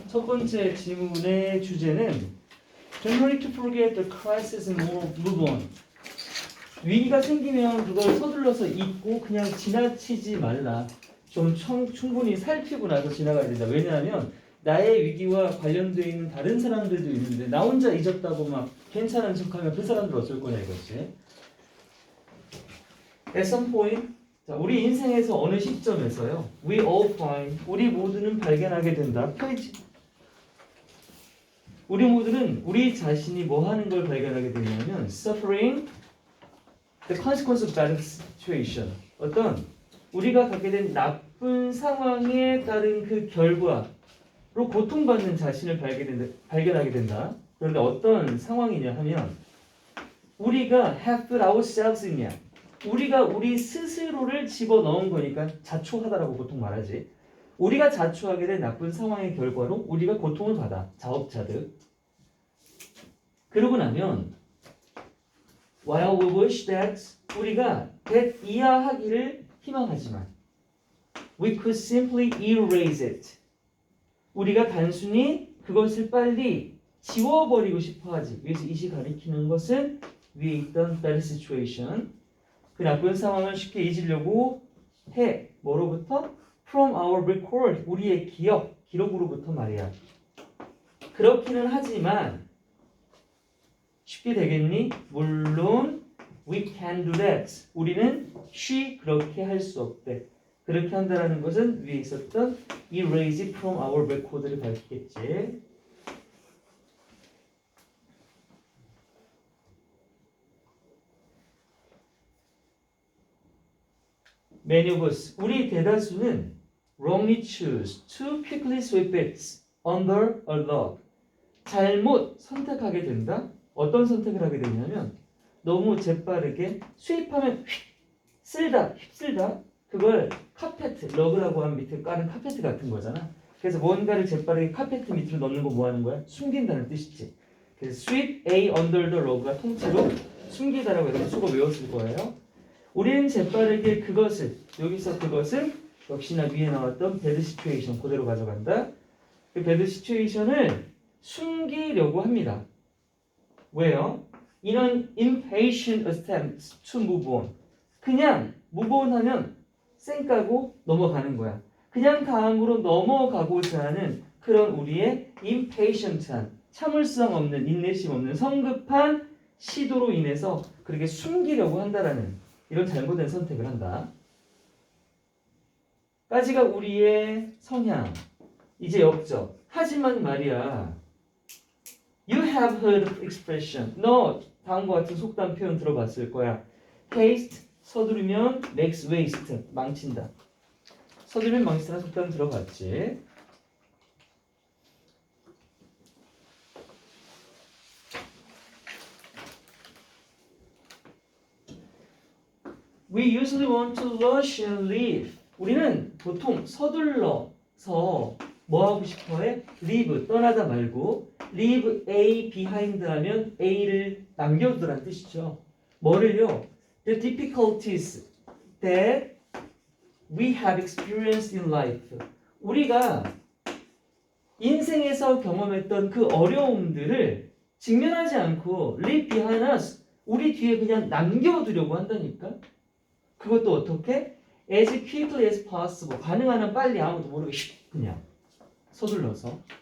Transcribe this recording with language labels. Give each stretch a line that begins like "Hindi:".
Korean: 첫 번째 질문의 주제는
English: Don't hurry to forget the crisis and move on.
Korean: 위기가 생기면 그걸 서둘러서 잊고 그냥 지나치지 말라. 좀 충분히 살피고 나서 지나가야 된다. 왜냐하면 나의 위기와 관련되어 있는 다른 사람들도 있는데 나 혼자 잊었다고 막 괜찮은 척하면 그 사람들 어쩔 거냐 이거지.
English: At some point,
Korean: 자, 우리 인생에서 어느 시점에서요.
English: We all find,
Korean: 우리 모두는 발견하게 된다. 페이지. 우리 모두는 우리 자신이 뭐 하는 걸 발견하게 되냐면
English: suffering the consequence of bad situation.
Korean: 어떤 우리가 갖게 된 나쁜 상황에 따른 그 결과로 고통받는 자신을 발견하게 된다. 그런데 어떤 상황이냐 하면 우리가
English: have put ourselves in
Korean: 이야. 우리가 우리 스스로를 집어넣은 거니까 자초하다라고 보통 말하지. 우리가 자초하게 된 나쁜 상황의 결과로 우리가 고통을 받아. 자업자득. 그러고 나면
English: while we wish that
Korean: 우리가
English: that
Korean: 이하하기를 희망하지만
English: we could simply erase it.
Korean: 우리가 단순히 그것을 빨리 지워버리고 싶어하지. 여기서 이시 가리키는 것은 위에 있던 bad situation. 그 나쁜 상황을 쉽게 잊으려고 해. 뭐로부터?
English: From our record.
Korean: 우리의 기록으로부터 말이야. 그렇기는 하지만 쉽게 되겠니? 물론
English: we can do that.
Korean: 우리는 she 그렇게 할 수 없대. 그렇게 한다라는 것은 위에 있었던
English: erase it from our record
Korean: 를 밝히겠지.
English: Many of us,
Korean: 우리 대다수는
English: wrongly choose to quickly sweep it under a rug.
Korean: 잘못 선택하게 된다. 어떤 선택을 하게 되냐면 너무 재빠르게 sweep하면 휩쓸다. 그걸 카페트, 러그라고 하면 밑에 까는 카페트 같은 거잖아. 그래서 뭔가를 재빠르게 카페트 밑으로 넣는 거 뭐 하는 거야? 숨긴다는 뜻이지. 그래서
English: sweep A under the rug
Korean: 가 통째로 숨기다라고 해서 수고 외웠을 거예요. 우리는 재빠르게 그것을 여기서 그것은 역시나 위에 나왔던 bad situation 그대로 가져간다. 그 bad situation을 숨기려고 합니다. 왜요?
English: In an impatient attempt to move on.
Korean: 그냥 move on 하면 쌩 까고 넘어가는 거야. 그냥 다음으로 넘어가고자 하는 그런 우리의 impatient한 참을성 없는 인내심 없는 성급한 시도로 인해서 그렇게 숨기려고 한다라는 이런 잘못된 선택을 한다. 까지가 우리의 성향. 이제 역적. 하지만 말이야.
English: You have heard of expression.
Korean: 너 다음과 같은 속담 표현 들어봤을 거야.
English: Haste,
Korean: 서두르면
English: makes waste,
Korean: 망친다. 서두르면 망친다는 속담 들어봤지.
English: We usually want to rush and leave.
Korean: 우리는 보통 서둘러서 뭐 하고 싶어해? leave, 떠나다 말고
English: leave A behind
Korean: 하면 A를 남겨두라는 뜻이죠. 뭐를요?
English: The difficulties that we have experienced in life.
Korean: 우리가 인생에서 경험했던 그 어려움들을 직면하지 않고
English: leave behind us.
Korean: 우리 뒤에 그냥 남겨두려고 한다니까. 그것도 어떻게?
English: As quickly as possible.
Korean: 가능한 한 빨리 아무도 모르게 그냥 서둘러서.